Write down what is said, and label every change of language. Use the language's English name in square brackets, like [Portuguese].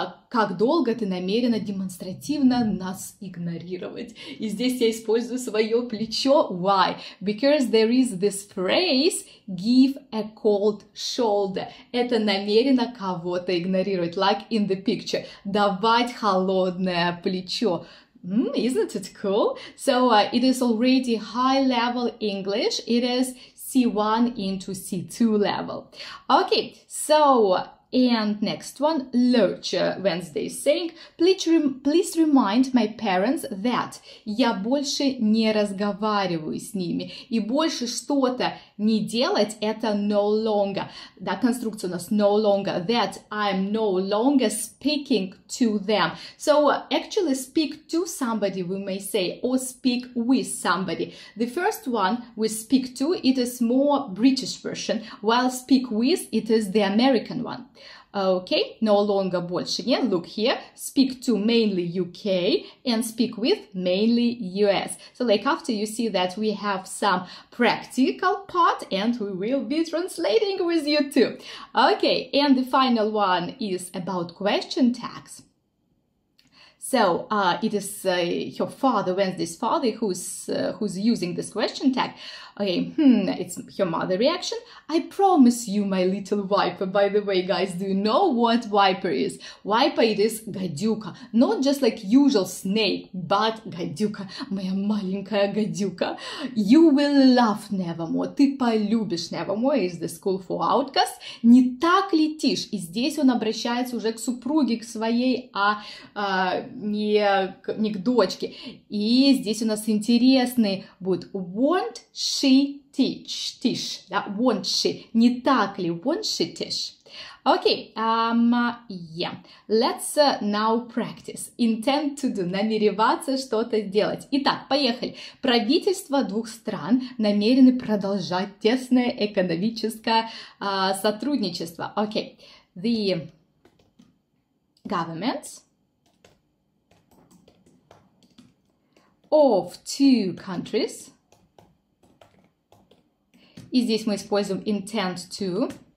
[Russian] Как долго ты намерена демонстративно нас игнорировать? И здесь я использую свое плечо. [English] Why? Because there is this phrase give a cold shoulder. [Russian] Это намеренно кого-то игнорировать, [English] like in the picture. [Russian] Давать холодное плечо. [English] Isn't it cool? So it is already high-level English. It is C1 into C2 level. Okay, so, and next one, Lurch Wednesday saying, please remind my parents that [Russian] я больше не разговариваю с ними. И больше что-то не делать, это no longer. Да, конструкция у нас no longer. [English] That I'm no longer speaking to them. So actually speak to somebody, we may say, or speak with somebody. The first one, we speak to, it is more British version, while speak with, it is the American one. Okay, no longer [Russian] больше не. [English] Look here, speak to mainly UK and speak with mainly US. So after you see that we have some practical part and we will be translating with you too. Okay, and the final one is about question tags. So it is her father, Wednesday's father, who's using this question tag. Okay, it's her mother reaction. I promise you, my little viper. By the way, guys, do you know what viper is? Viper, it is гадюка. Not just like usual snake, but гадюка. [Russian] Моя маленькая гадюка. [English] You will love Nevermore. [Russian] Ты полюбишь [English] Nevermore is the school for outcasts. [Russian] Не так летишь. И здесь он обращается уже к супруге, к своей, не к дочке. И здесь у нас интересный будет [English] won't she teach, [Russian] да, won't she, не так ли, won't she teach? [English] Okay, yeah, let's now practice. Intend to do, [Russian] намереваться что-то делать. Итак, поехали. Правительства двух стран намерены продолжать тесное экономическое сотрудничество. [English] Okay, the governments of two countries. [Russian] И здесь мы используем [English] intend to.